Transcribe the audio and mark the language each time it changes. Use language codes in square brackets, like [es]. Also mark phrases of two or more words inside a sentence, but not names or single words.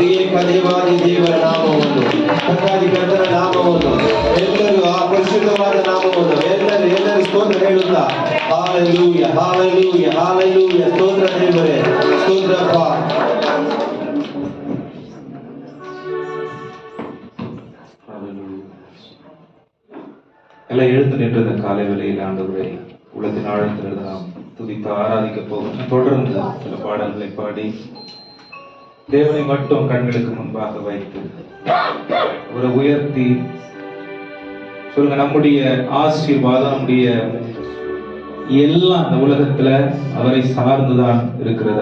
[kn] ಏಕ ದೇವಾದಿ ದೇವರ ನಾಮವನ್ನು, ಕರ್ತಾದಿ ಕರ್ತರ ನಾಮವನ್ನು, ಎಲ್ಲರೂ ಆ ಪರಿಶುದ್ಧವಾದ ನಾಮವನ್ನು ಎಲ್ಲರೂ ಸ್ತೋತ್ರ ಹೇಳುತ್ತಾ ಹಾಲೆಲೂಯ ಹಾಲೆಲೂಯ ಹಾಲೆಲೂಯ. ಸ್ತೋತ್ರ ದೇವರೇ, ಸ್ತೋತ್ರಪ್ಪ. [ta] எல்லாம் எழுந்து நின்றது காலை வேளையில் ஆண்டவரை உள்ளத்தின் ஆழத்திலிருந்து நாம் துதித்து ஆராதிக்க போகும். தொடர்ந்து சில பாடல்களை பாடி தேவனை மட்டும் கண்களுக்கு முன்பாக வைத்து அவரை உயர்த்தி சொல்லுங்க, நம்முடைய ஆசீர்வாதம், நம்முடைய எல்லாம் இந்த உலகத்துல அவரை சார்ந்துதான் இருக்கிறது.